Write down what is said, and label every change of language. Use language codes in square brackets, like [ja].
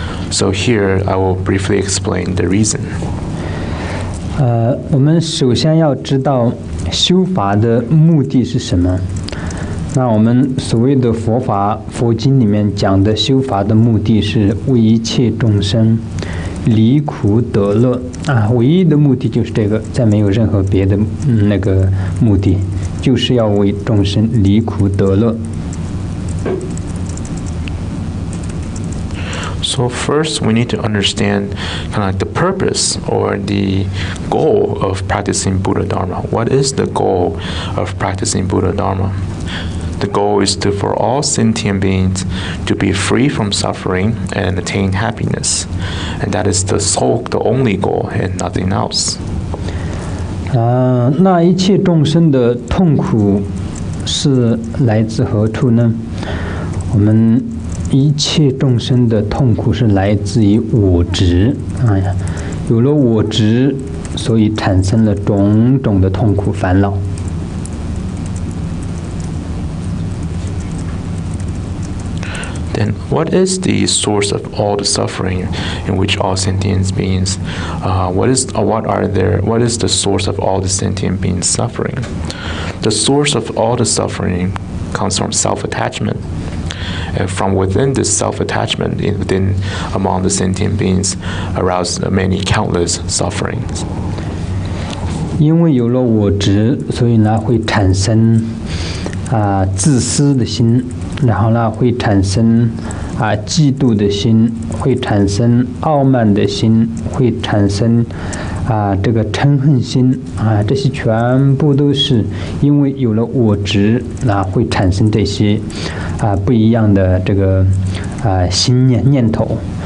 [en] So here I will briefly explain the reason. [zh] 我们首先要知道修法的目的是什么。那我们所谓的佛法佛经里面讲的修法的目的是为一切众生离苦得乐唯一的目的就是这个，再没有任何别的那个目的，就是要为众生离苦得乐。 [en] So first, we need to understand kind of like the purpose or the goal of practicing Buddha Dharma. What is the goal of practicing Buddha Dharma? The goal is for all sentient beings to be free from suffering and attain happiness, and that is the only goal, and nothing else. [zh] 那一切众生的痛苦是来自何处呢？我们一切众生的痛苦是来自于我执有了我执，所以产生了种种的痛苦烦恼。 [en] Then what is the source of all the suffering in which all sentient beings what is the source of all the sentient beings suffering? The source of all the suffering comes from self-attachment. And from within this self-attachment among the sentient beings arouse many countless sufferings. [zh] 因为有了我执，所以呢会产生自私的心，然后呢会产生嫉妒的心，会产生傲慢的心，会产生这个嗔恨心这些全部都是因为有了我执会产生这些不一样的这个心念头。